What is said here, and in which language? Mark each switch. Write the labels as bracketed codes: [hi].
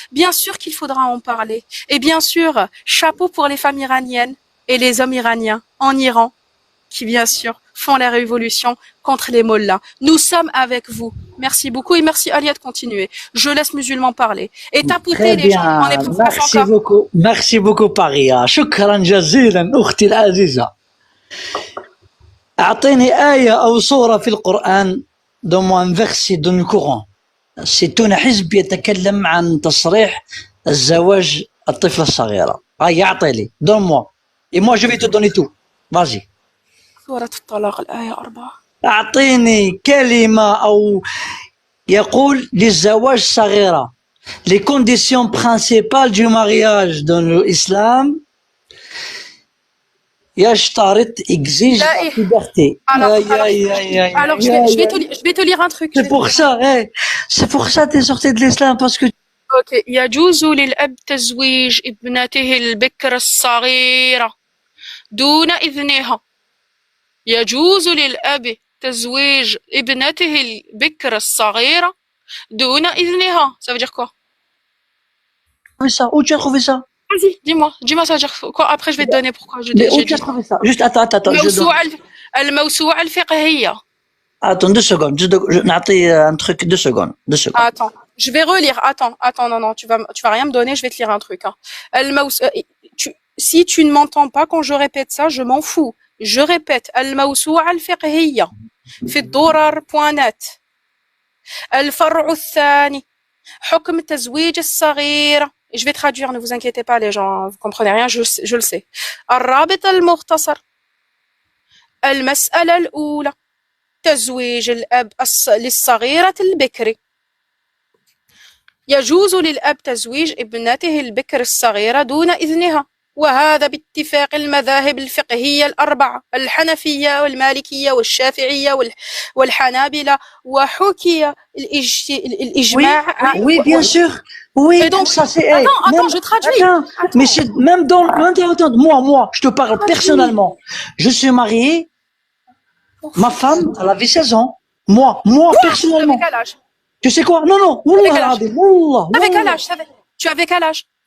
[fr] Bien sûr qu'il faudra en parler. Et bien sûr, chapeau pour les femmes iraniennes et les hommes iraniens en Iran, qui bien sûr font la révolution contre les mollahs. Nous sommes avec vous. Merci beaucoup et merci Alia de continuer. Je laisse musulman parler. Et tapoter les gens en épreuve. Merci beaucoup Paria. [ar] شكرا جزيلا أختي العزيزة. أعطيني آية أو سورة في القرآن [fr] donne-moi un verset dans le Coran. [ar] ستون حزب يتكلم عن تصريح الزواج الطفلة الصغيرة. هيا أعطي لي. [fr] Donne-moi. Et moi je vais te donner tout. Vas-y. [ar] سورة الطلاق الآية 4. أعطيني كلمة أو يقول للزواج صغيرة. [fr] Les conditions principales du mariage dans l'islam يشترط exige la liberté. Alors je vais te lire un truc. C'est pour ça, c'est pour ça que tu es sorti de l'islam parce que [ar] اوكي يجوز للأب تزويج ابنته البكر الصغيرة دون إذنها. يجوز للأب تزويج ابنته البكر الصغيرة دون إذنها. [fr] Ça veut dire quoi? ça, où tu as trouvé ça? Vas-y, dis-moi ça veut dire quoi? Après je vais te donner pourquoi je Mais où tu as trouvé ça? Juste attends. [ar] الموسوعة الفقهية. [fr] Attends 2 secondes, je [ar] نعطي [fr] un truc 2 secondes. Attends, je vais relire. Attends, non, tu vas rien me donner, je vais te lire un truc. Hein. Si tu ne m'entends pas quand je répète ça, je m'en fous. Je répète, [ar] الموسوعة الفقهية في الدرر.net. الفرع الثاني حكم تزويج الصغيرة. [fr] Je vais traduire, ne vous inquiétez pas les gens, vous comprenez rien, je le sais. [ar] الرابط المختصر. المسألة الأولى تزويج الأب للصغيرة البكر. يجوز للأب تزويج ابنته البكر الصغيرة دون إذنها، وهذا باتفاق المذاهب الفقهية الأربعة الحنفية والمالكية والشافعية والحنابلة، وحكي الإجماع. [fr] Oui, bien sûr. Oui, donc, ça c'est. Attends, je traduis. Mais c'est même dans. Attends, moi, je te parle personnellement. Je suis marié. Ma femme, elle avait 16 ans. Moi, personnellement. Avec quel âge? Tu sais quoi? Non. Avec quel âge? Tu avais quel âge?